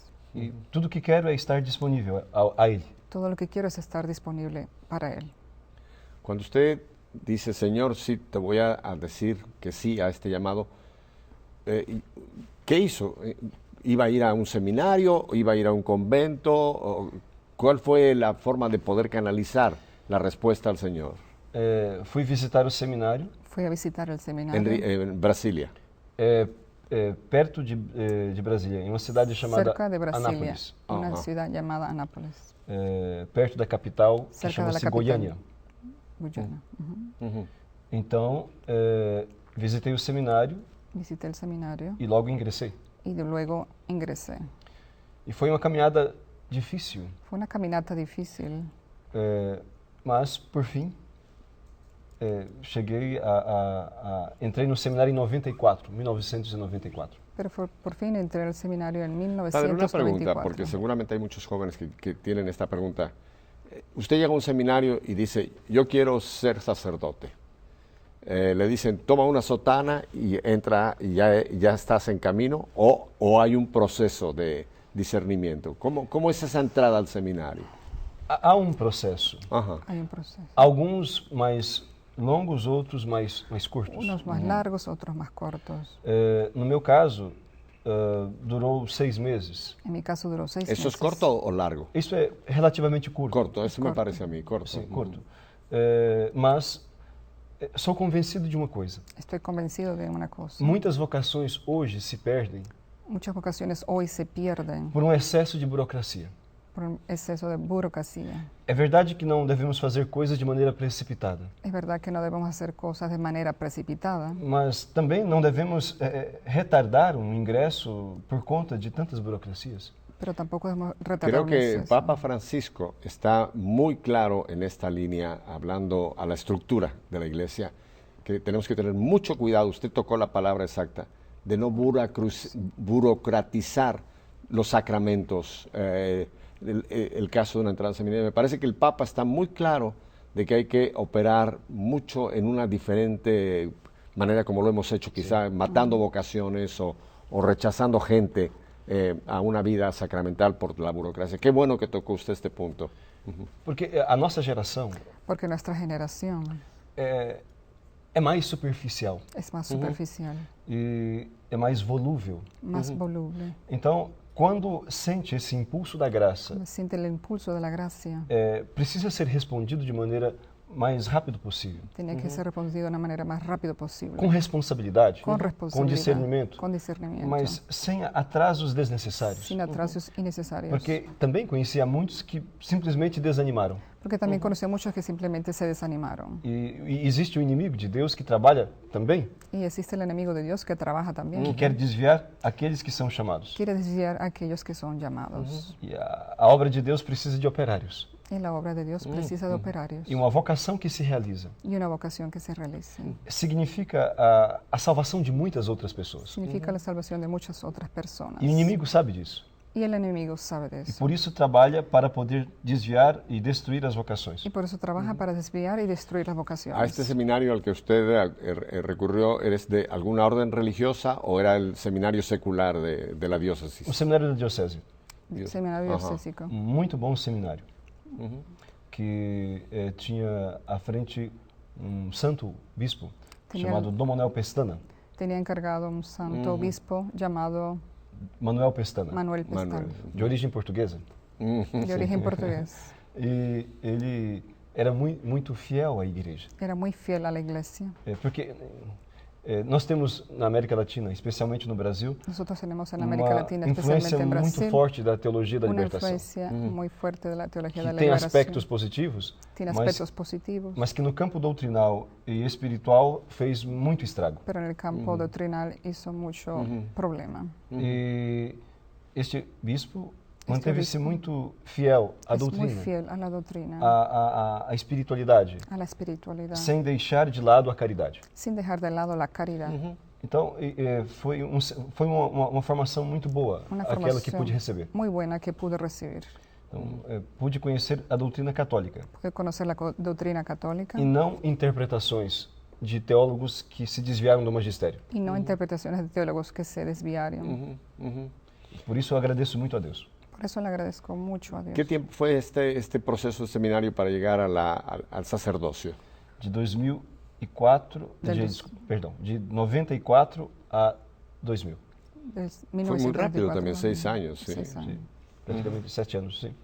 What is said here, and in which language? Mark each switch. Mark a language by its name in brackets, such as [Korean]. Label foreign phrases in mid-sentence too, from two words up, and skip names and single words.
[Portuguese] E tudo que quero é estar disponível a Ele. [Spanish] Todo lo que quiero es estar disponible para Él. Cuando usted dice, Señor, sí, te voy a decir que sí a este llamado, ¿qué hizo? ¿Iba a ir a un seminario? ¿Iba a ir a un convento? ¿O ¿cuál fue la forma de poder canalizar la respuesta al Señor? [Portuguese] Fui visitar o seminário [Spanish] Fui a visitar el seminario En Brasilia. [Portuguese] perto de Brasília, em uma cidade chamada [Spanish] cerca de Brasilia, Anápolis, una Ajá. ciudad llamada Anápolis, [Portuguese] perto da capital, que [Spanish] Cerca da [Portuguese] chama-se [Spanish] capital. [Portuguese] Goiânia. [Spanish] Guyana. Ujú. [Portuguese] Então, visitei o seminário [Spanish] Visité el seminario [Portuguese] e logo ingressei. [Spanish] y luego ingresé. [Portuguese] E foi uma caminhada difícil, [Spanish] Fue una caminata difícil, [Portuguese] mas, por fim, cheguei entrei no seminário em 1994. [Spanish] pero por fin entré al seminario en Padre, una pregunta, 1994. porque seguramente hay muchos jóvenes que tienen esta pregunta. Usted llega a un seminario y dice, yo quiero ser sacerdote. Le dicen, toma una sotana y entra y ya estás en camino, o hay un proceso de discernimiento. ¿Cómo es esa entrada al seminario? [Portuguese] Há um processo. [Spanish] Ajá. Hay un proceso. [Portuguese] Alguns mais longos, outros mais curtos. [Spanish] Unos más largos, otros más cortos. [Portuguese] No meu caso, durou 6 meses. [Spanish] En mi caso duró 6 meses. ¿Eso es corto o largo? [Portuguese] Isso é relativamente curto. [Spanish] Corto, eso me corto. parece a mí, corto. [Portuguese] Sim, curto. Mas sou convencido de uma coisa. [Spanish] Estoy convencido de una cosa. [Portuguese] Muitas vocações hoje se perdem [Spanish] Muchas vocaciones hoy se pierden [Portuguese] por um excesso de burocracia. [Spanish] por un exceso de burocracia. [Portuguese] É verdade que não devemos fazer coisas de maneira precipitada, [Spanish] Es verdad que no debemos hacer cosas de manera precipitada, [Portuguese] mas também não devemos retardar um ingresso por conta de tantas burocracias. [Spanish] pero tampoco debemos retardar Creo un que exceso. Papa Francisco está muy claro en esta línea, hablando a la estructura de la Iglesia, que tenemos que tener mucho cuidado, usted tocó la palabra exacta, de no burocratizar los sacramentos, el caso de una entrada al seminario. Me parece que el Papa está muy claro de que hay que operar mucho en una diferente manera como lo hemos hecho, quizá matando vocaciones o rechazando gente a una vida sacramental por la burocracia. Qué bueno que tocó usted este punto. [Portuguese] Porque a nossa geração [Spanish] Porque nuestra generación [Portuguese] é mais superficial [Spanish] es más superficial, [Portuguese] e é mais volúvel. [Spanish] más voluble. [Portuguese] Então, quando sente esse impulso da graça, [Spanish] Siente el impulso de la gracia. [Portuguese] precisa ser respondido de maneira mais rápido possível, [Spanish] Tenía que ser respondido de una manera más rápido posible. [Portuguese] com responsabilidade, [Spanish] Con [Portuguese] com [Spanish] responsabilidad. [Portuguese] discernimento, [Spanish] Con discernimiento. [Portuguese] mas sem atrasos desnecessários. [Spanish] Sin atrasos innecesarios. [Portuguese] Porque também conhecia muitos que simplesmente desanimaram. [Spanish] Porque también conocí a muchos que simplemente se desanimaron. [Portuguese] E existe o inimigo de Deus que trabalha também, [Spanish] Y existe el enemigo de Dios que trabaja también. [Portuguese] que quer desviar aqueles que são chamados. [Spanish] Quiere desviar a aquellos que son llamados. [Portuguese] E a obra de Deus precisa de operários. [Spanish] Y la obra de Dios precisa de operarios. [Portuguese] E uma vocação que se realiza [Spanish] Y una vocación que se realice. [Portuguese] significa a salvação de muitas outras pessoas. [Spanish] Significa la salvación de muchas otras personas. [Portuguese] E o inimigo sabe disso. [Spanish] Y el enemigo sabe de [Portuguese] E [Spanish] eso. [Portuguese] por isso trabalha para poder desviar e destruir as vocações. [Spanish] Y por eso trabaja para desviar y destruir las ¿A vocaciones. este seminario al que usted recurrió, eres de alguna orden religiosa o era el seminario secular de la [Portuguese] O [Spanish] diócesis? [Portuguese] seminário da diocese, [Spanish] Seminario Ajá. diocésico. [Portuguese] muito bom seminário, que tinha à frente santo bispo Tinha- chamado Dom Manuel Pestana. [Spanish] Tenía encargado un santo obispo llamado Manuel Pestana, Manuel Pestana, Manuel. [Portuguese] de origem portuguesa. [Spanish] de origen portugués. [Portuguese] E ele era muito fiel à igreja. [Spanish] Era muy fiel a la iglesia. [Portuguese] Porque nós temos na América Latina, especialmente no Brasil, [Spanish] Nosotros tenemos en América Latina, [Portuguese] influência [Spanish] especialmente en [Portuguese] muito [Spanish] Brasil, [Portuguese] forte da teologia da [Spanish] una [Portuguese] libertação. [Spanish] influencia muy fuerte de la teología de [Portuguese] Que [Spanish] la [Portuguese] tem [Spanish] liberación. [Portuguese] aspectos positivos, [Spanish] Tiene aspectos positivos, [Portuguese] mas que no campo doutrinal e espiritual fez muito estrago. [Spanish] pero en el campo doctrinal hizo mucho problema. [Portuguese] E este bispo manteve-se bispo muito fiel à [Spanish] Es muy [Portuguese] doutrina, [Spanish] fiel a la doctrina, [Portuguese] à espiritualidade, [Spanish] a la espiritualidad, [Portuguese] sem deixar de lado a caridade. [Spanish] sin dejar de lado la caridad. [Portuguese] Então, foi uma formação muito boa, [Spanish] Una [Portuguese] aquela que [Spanish] formación [Portuguese] pude receber. [Spanish] muy buena que pude recibir. [Portuguese] Então, pude conhecer a doutrina católica [Spanish] Pude conocer la doctrina católica [Portuguese] e não interpretações de teólogos que se desviaram do magistério. [Spanish] y no interpretaciones de teólogos que se desviaron. [Portuguese] Por isso, eu agradeço muito a Deus. [Spanish] Por eso le agradezco mucho a Dios. ¿Qué tiempo fue este proceso de seminario para llegar al sacerdocio? De 2004, de 94 a 2000. Fue muy rápido también, 6 años. Sí, 6 años. Sí, praticamente 7 años, sí.